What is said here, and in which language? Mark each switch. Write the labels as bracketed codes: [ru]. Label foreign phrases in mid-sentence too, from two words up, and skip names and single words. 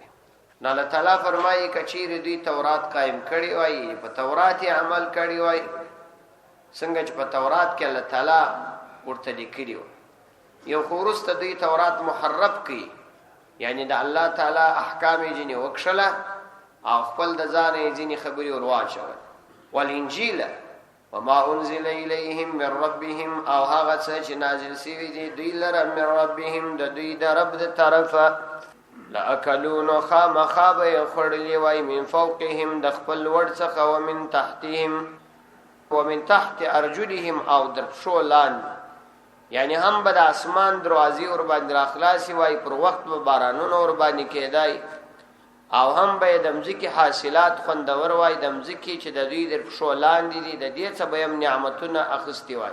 [ps] نو الله تعالی فرمایي کچیر دوی تورات قائم کړي وای په تورات عمل کړي وای څنګه چې په تورات کې الله تعالی ورته لیکلی و. یو خورست دوی تورات محرف کی یعنی د الله تعالی احکام یې جنې وکښله او خپل د ځان یې ځینې خبرې ورواچول. [ar] والانجیل وما انزل الیهم من ربهم [ps] او هغه څه چې نازل شوی دی دوی لره [ar] من ربهم [ps] د دوی د رب د طرفه لاکلون خامخا به خړلې وای [ar] من فوقهم [ps] د خپل ور څخه [ar] ومن تحتهم ومن تحت ارجلهم [ps] او در شو لاندې یعنی هم به د اسمان دروازې ور باندې راخلاصي وای پر وخت به بارانونه ور باندې کېدای او هم به د مځکې حاصلات خوندور وای د مځکې چې د دوی د پښو لاندې دي د دې څه به هم نعمتونه اخیستي وای.